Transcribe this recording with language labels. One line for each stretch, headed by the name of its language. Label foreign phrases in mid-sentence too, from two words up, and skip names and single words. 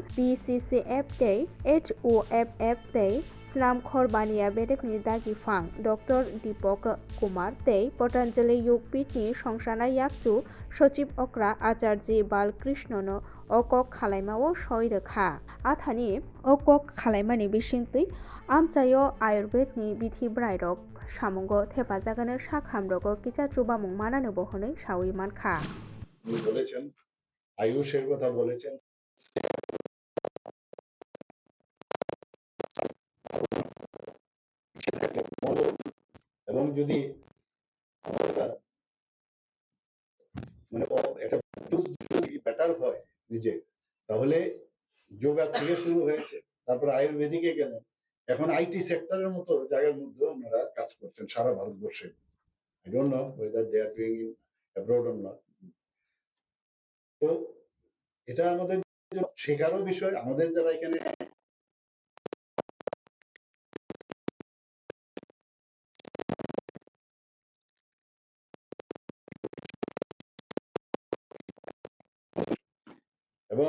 Kok Borok: BCCF ते HOFF ते स्नाम खरबानिया बेरेकनि दागिफां डॉक्टर दीपक कुमार ते पतंजलि योगपीठ नि संसाना याकचु सचिव अक्रा आचार्य बालकृष्णनो अकक खालायमाओ सयरोखा आथानि अकक खालायमानि बिसिंतै आमचायो आयुर्वेदनि बिथि ब्रायरक सामंगो थेफाजागानो साखामरगो किचा चुबामुं मानानो बहनै सावै मानखा
Bangla: বলেছেন, আয়ুষের কথা বলেছেন, এবং যদি মানে যদি বেটার হয় নিজে, তাহলে যোগা থেকে শুরু হয়েছে, তারপর আয়ুর্বেদিকে গেলেন, এখন
English: IT sector
Bangla: মতো জায়গার মধ্যে ওনারা কাজ করছেন সারা ভারতবর্ষে।
English: I don't know whether they are doing it abroad or not.
Bangla: তো এটা আমাদের শেখারও বিষয়, আমাদের যারা এখানে এবং